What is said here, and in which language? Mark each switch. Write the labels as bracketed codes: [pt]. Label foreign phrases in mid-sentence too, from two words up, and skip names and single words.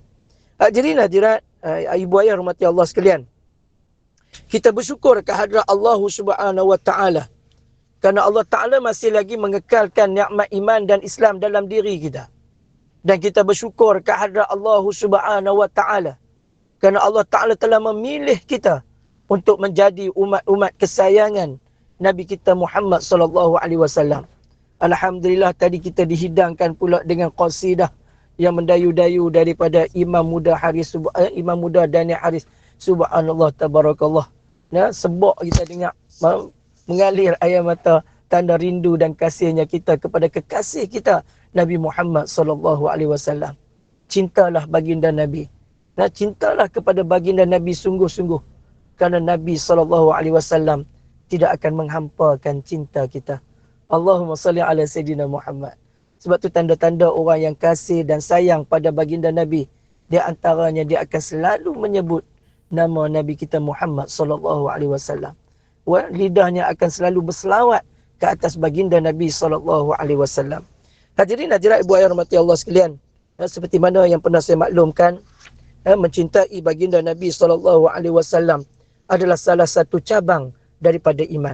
[ms] Hadirin hadirat ibu ayah rahmati Allah sekalian, kita bersyukur kehadrat Allah [ar] سبحانه و تعالى [ms] kerana Allah Taala masih lagi mengekalkan nikmat iman dan Islam dalam diri kita. Dan kita bersyukur kehadrat Allah [ar] سبحانه و تعالى [ms] kerana Allah Taala telah memilih kita untuk menjadi umat-umat kesayangan Nabi kita Muhammad [ar] صلى الله عليه وسلم. [ms] Alhamdulillah tadi kita dihidangkan pula dengan qasidah yang mendayu-dayu daripada Imam Muda Dani Haris. [ar] سبحان الله تبارك الله. [ms] Nah, sebab kita dengar mengalir air mata tanda rindu dan kasihnya kita kepada kekasih kita Nabi Muhammad [ar] صلى الله عليه وسلم. [ms] Cintalah baginda Nabi. Nah, cintalah kepada baginda Nabi sungguh-sungguh. Kerana Nabi SAW tidak akan menghampakan cinta kita. [ar] اللهم صل على سيدنا محمد. [ms] Sebab tu tanda-tanda orang yang kasih dan sayang pada baginda Nabi. Di antaranya dia akan selalu menyebut nama Nabi kita Muhammad SAW. Lidahnya akan selalu berselawat ke atas baginda Nabi SAW. Hadirin hadirat ibu ayah rahmati Allah sekalian. Seperti mana yang pernah saya maklumkan, mencintai baginda Nabi SAW adalah salah satu cabang daripada iman.